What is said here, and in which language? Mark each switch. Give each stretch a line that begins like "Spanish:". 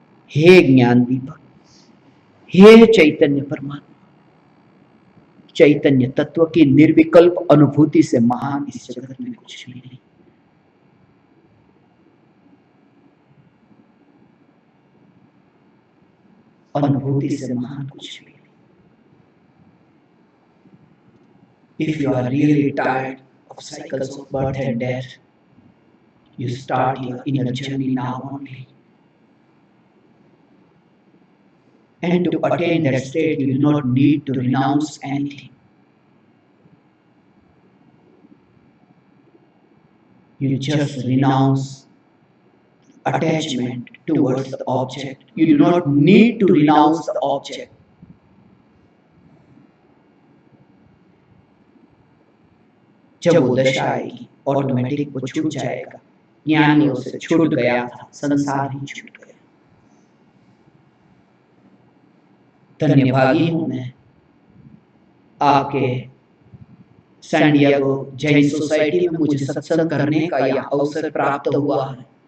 Hindi: हे ज्ञान दीपक, हे चैतन्य परमात्मा, चैतन्य तत्व की निर्विकल्प अनुभूति से महान इस जगत में कुछ भी नहीं। अनुभूति से महान कुछ भी नहीं।
English: If you are really tired of cycles of birth and death, you start your inner journey now only. And to attain that state, you do not need to renounce anything. You just renounce attachment towards the object. You do not need to renounce the object.
Hindi: जब वो दशा आएगी automatic वो छूट जाएगा। ज्ञानियों से छूट गया था, संसार ही छूट गया। धन्यभागी हूं मैं, आपके सैन डिएगो जैन सोसाइटी में मुझे सत्संग करने का यह अवसर प्राप्त हुआ है।